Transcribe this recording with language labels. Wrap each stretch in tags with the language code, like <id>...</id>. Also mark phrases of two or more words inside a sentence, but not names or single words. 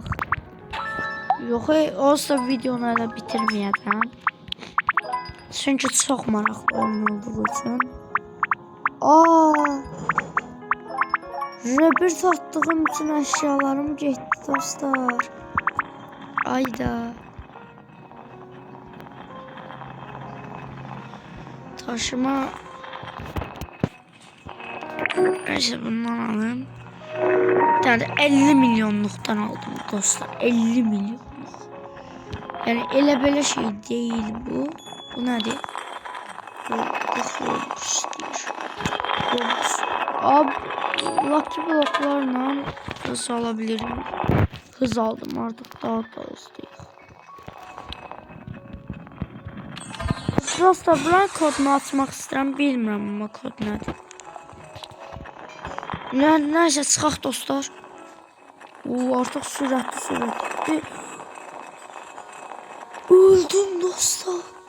<az>Yox, olsa videonu elə bitirməyəcəm. Çünki çox maraqlı oyun olduğu üçün. Rebirth atdığım üçün əşyalarım getdi dostlar. Ayda. Taşıma. Neyse bundan alayım.</az> <tr>Bir tane 50 milyonluktan aldım dostlar. 50 milyonluk.</tr> <az>Yani elə belə şey değil bu. Bu nədir? Bu Robux deyir. Robux.</az> <tr>Abi Lucky bloklarla hız alabilirim. Hız aldım artık, daha da hızlıyım.</tr> <az>Dostlar, buranın kodunu açmaq istəyirəm, bilmirəm amma kod nədir. Neyse çıxaq dostlar. Artıq sürətli. Öldüm dostlar.</az>